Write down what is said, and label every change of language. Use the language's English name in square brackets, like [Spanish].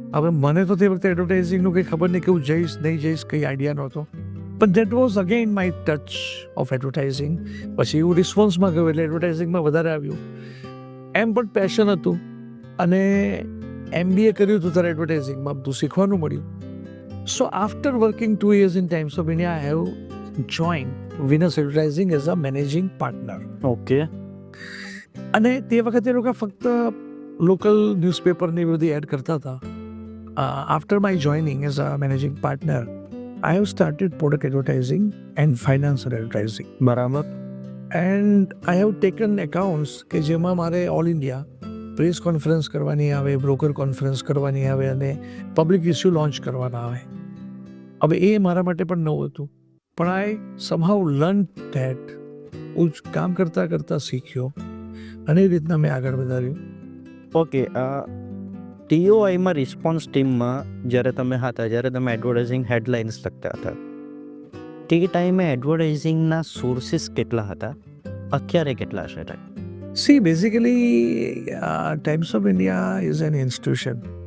[Gujarati] હવે મને તો તે વખતે એડવર્ટાઇઝિંગનું કંઈ ખબર નહીં, કેવું જઈશ નહીં જઈશ કંઈ આઈડિયા નહોતો. પણ [English] That was again my touch of advertising. [Gujarati] પછી હું રિસ્પોન્સમાં ગયો એટલે એડવર્ટાઇઝિંગમાં વધારે આવ્યું. એમ પણ પેશન હતું અને MBA કર્યું હતું ત્યારે એડવર્ટાઇઝિંગમાં બધું શીખવાનું મળ્યું. [English] So after working 2 years in Times of India, I have joined Venus Advertising as a managing partner. Okay. [Gujarati] અને તે વખતે લોકો ફક્ત લોકલ ન્યૂઝપેપરની બધી એડ કરતા હતા. [English] After my joining as a managing partner I have started product advertising and financial advertising. [Gujarati] બરાબર. [English] and I have taken accounts [Gujarati] કે જેમાં મારે ઓલ ઇન્ડિયા પ્રેસ કોન્ફરન્સ કરવાની આવે, બ્રોકર કોન્ફરન્સ કરવાની આવે અને પબ્લિક ઇસ્યુ લોન્ચ કરવાના આવે. હવે એ મારા માટે પણ નવું હતું પણ [English] I somehow learn that. [Gujarati] હું કામ કરતાં કરતાં શીખ્યો અને એ રીતના મેં આગળ વધાર્યું. ઓકે. TOIમાં રિસ્પોન્સ ટીમમાં જ્યારે તમે હતા, જ્યારે તમે એડવર્ટાઇઝિંગ હેડલાઇન્સ લખતા હતા, તે ટાઈમે એડવર્ટાઇઝિંગના સોર્સિસ કેટલા હતા, અત્યારે કેટલા છે? [English] See, basically, Times of India is an institution.